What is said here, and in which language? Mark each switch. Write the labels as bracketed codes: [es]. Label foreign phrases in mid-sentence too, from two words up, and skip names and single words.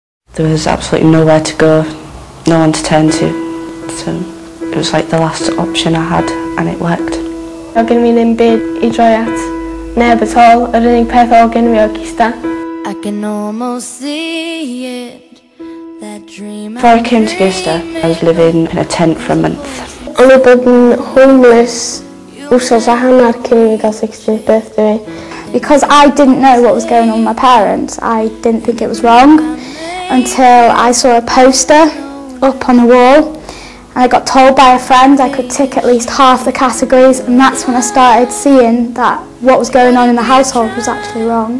[en] There was absolutely nowhere to go, no one to turn to, so it was like the last option I had and it worked. [cy] Oedd gen fi ddim byd I droi at, neb at all, yr unig peth oedd gen fi o Gista. [en] I can almost see it, that dream. Before I came to Gista, I was living in a tent for a month. [cy] O'n I bod yn homeless wsos a hanner cyn I gael [en] 16th birthday. Because I didn't know what was going on with my parents, I didn't think it was wrong until I saw a poster up on the wall and I got told by a friend I could tick at least half the categories, and that's when I started seeing that what was going on in the household was actually wrong.